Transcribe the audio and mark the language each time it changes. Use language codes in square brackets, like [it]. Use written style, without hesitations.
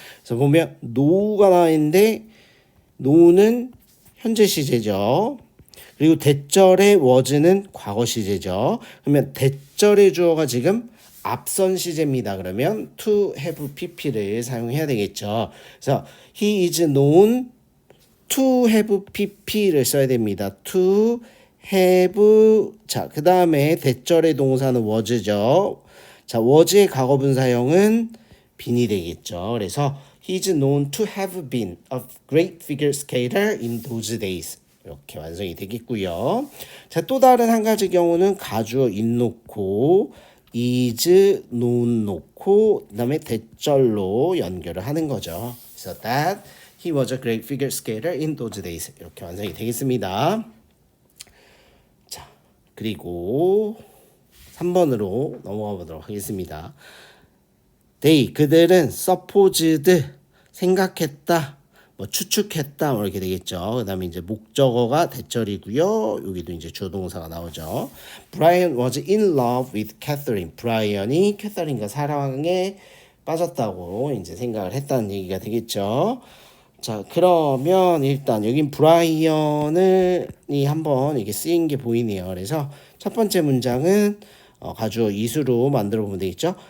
[ko] 그래서 보면 노가 나와 있는데 노는 현재 시제죠. 그리고 대절의 was는 과거 시제죠. 그러면 대절의 주어가 지금 앞선 시제입니다. 그러면 to have pp를 사용해야 되겠죠. 그래서 [en] he is known to have pp [ko] 를 써야 됩니다. [en] to have. [ko] 자, 그 다음에 대절의 동사는 was죠. 자, was의 과거분사형은 been이 되겠죠. 그래서 [en] he is known to have been a great figure skater in those days. [ko] 이렇게 완성이 되겠고요. 자, 또 다른 한 가지 경우는 가주어 in 놓고 [en] is known [ko] 놓고 그다음에 대절로 연결을 하는 거죠. 그래서 [en] that he was a great figure skater in those days. [ko] 이렇게 완성이 되겠습니다. 자, 그리고 3번으로 넘어가 보도록 하겠습니다. they 그들은 supposed 생각했다. 뭐 추측했다 뭐 이렇게 되겠죠. 그다음에 이제 목적어가 대절이고요. 여기도 이제 주어동사가 나오죠. [en] Brian was in love with Catherine. [ko] 브라이언이 캐서린과 사랑에 빠졌다고 이제 생각을 했다는 얘기가 되겠죠. 자, 그러면 일단 여긴 브라이언이 한번 이게 쓰인 게 보이네요. 그래서 첫 번째 문장은 가주어 이수로 만들어 보면 되겠죠.